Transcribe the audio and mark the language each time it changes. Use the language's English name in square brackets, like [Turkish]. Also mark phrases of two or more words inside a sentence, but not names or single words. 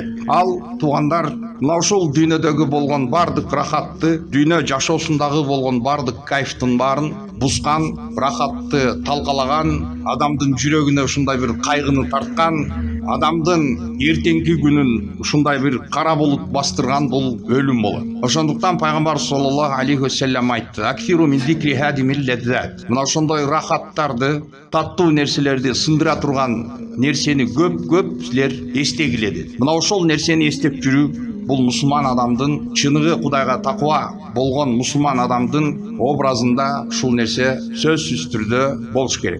[Kyrgyz] Ал туугандар, мына ушул дүйнөдөгү болгон бардык рахатты, дүйнө жашоосундагы болгон бардык кайфтын баарын бузган, рахатты талкалаган, адамдын жүрөгүнө ушундай бир кайгыны тарткан, адамдын эртеңки күнүн ушундай бир кара булут бастырган бул өлүм болот. Ошондуктан пайгамбар [Arabic] صلى الله عليه وسلم [Kyrgyz] айтты: [Arabic] "أكثروا من ذكر هادم اللذات". [Kyrgyz] Мына ошондой рахаттарды, таттуу нерселерди сындыра турган нерсени көп силер эстегиле деди. Мына ошол нерсени эстеп жүрүү бул мусулман адамдын, чыныгы Кудайга таква болгон мусулман адамдын образында ушул нерсе сөзсүз түрдө болуш керек.